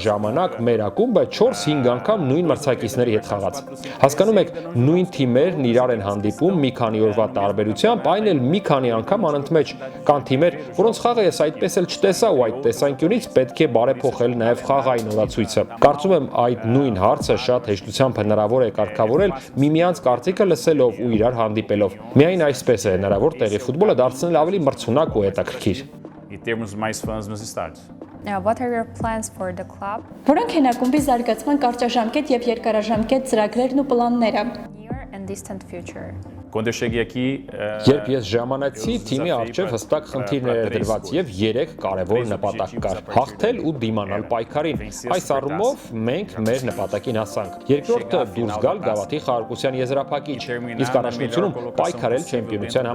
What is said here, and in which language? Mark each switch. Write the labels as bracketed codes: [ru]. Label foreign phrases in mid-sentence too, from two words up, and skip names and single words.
[hy] ժամանակ մեր ակումբը 4-5 անգամ նույն մրցակիցների հետ խաղաց։ Հասկանում եք, նույն թիմերն իրար են հանդիպում մի քանի օրվա տարբերությամբ, այն էլ մի քանի անգամ անընդմեջ։ Կան թիմեր, որոնց խաղը ես այդպես էլ չտեսա ու այդ տեսանկյունից պետք է բարեփոխել նաև խաղային օրացույցը։ Կարծում եմ, այդ նույն հարցը շատ հեշտությամբ հնարավոր է կարգավորել միմյանց կարծիքը լսելով ու իրար հանդիպելով։ Միայն այսպես է հնարավոր տեղի ֆուտբոլը դարձնել ավելի մրցունակ ու հետաքրքիր։ [pt] E termos mais fãs nos estádios. [en] What are your plans for the club? [hy] Որոնք են ակումբի զարգացման կարճաժամկետ եւ երկարաժամկետ ծրագրերն ու պլանները։ [en] Near and distant future. [pt] Quando eu cheguei aqui, [hy] Երբ ես ժամանեցի, թիմի առջև հստակ խնդիրներ էր դրված եւ 3 կարևոր նպատակ կար՝ հաղթել ու դիմանալ պայքարին։ Այս առումով մենք մեր նպատակին հասանք։ Երկրորդը դուրս գալ գավաթի խաղարկության եզրափակիչ, իսկ առաջնությունում պայքարել չեմպիոնության